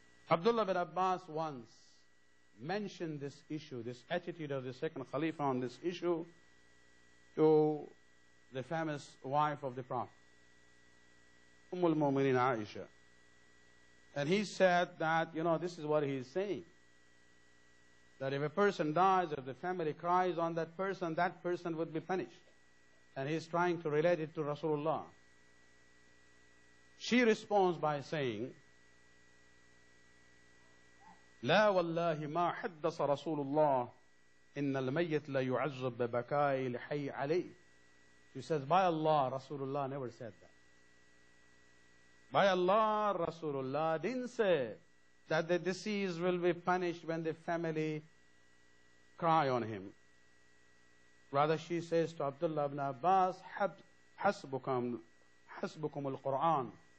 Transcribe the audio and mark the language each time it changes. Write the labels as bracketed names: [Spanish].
[English] Abdullah bin Abbas once mentioned this issue, this attitude of the second Khalifa on this issue, to the famous wife of the Prophet, al-Mu'minin Aisha. And he said that, this is what he is saying. That if a person dies, if the family cries on that person would be punished. And he's trying to relate it to Rasulullah. She responds by saying, [Arabic] لا والله ما حدث رسول الله إن الميت لا يعذب ببكاء الحي عليه. [English] She says, by Allah, Rasulullah never said that. By Allah, Rasulullah didn't say that the deceased will be punished when the family cry on him. Rather, she says to Abdullah ibn Abbas, [Arabic] حسبكم القرآن.